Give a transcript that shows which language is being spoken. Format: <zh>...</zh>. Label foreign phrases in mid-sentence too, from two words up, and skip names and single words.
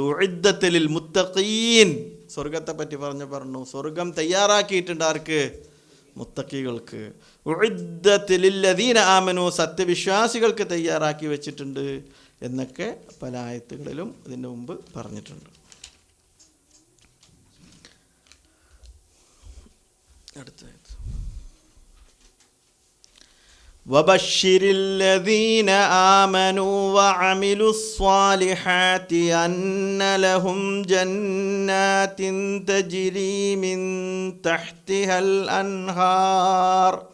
<ar>أعدت للمتقين,</ar> <ml>സ്വർഗത്തെ പറ്റി പറഞ്ഞു, സ്വർഗം തയ്യാറാക്കിയിട്ടുണ്ട് ആർക്ക്, മുത്തഖികൾക്ക്.</ml> <ar>أعدت للذين آمنوا,</ar> <ml>സത്യവിശ്വാസികൾക്ക് തയ്യാറാക്കി വെച്ചിട്ടുണ്ട് എന്നൊക്കെ പല ആയത്തുകളിലും ഇതിന് മുമ്പ് പറഞ്ഞിട്ടുണ്ട്.</ml> <ar>അടുത്ത وبشر الذين آمنوا وعملوا الصالحات أن لهم جنات تجري من تحتها الأنهار</ar>